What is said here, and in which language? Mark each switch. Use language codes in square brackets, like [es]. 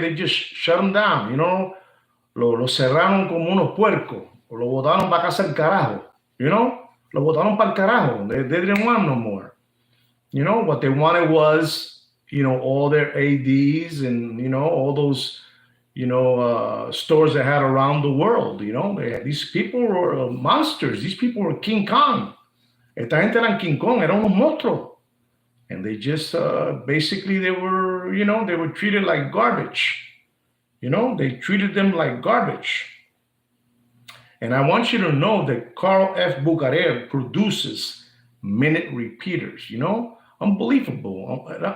[en] They just shut them down, you know. [es] Lo cerraron como unos puercos, lo botaron para casa el carajo, you know. Lo botaron para el carajo. [en] They didn't want no more. You know, what they wanted was, you know, all their ADs and, you know, all those, you know, stores they had around the world, you know. These people were monsters. These people were King Kong. [es] Esta gente eran King Kong, eran unos monstruos. [en] And they just, basically they were, you know, they were treated like garbage. You know, they treated them like garbage. And I want you to know that Carl F. Bucherer produces minute repeaters, you know, unbelievable.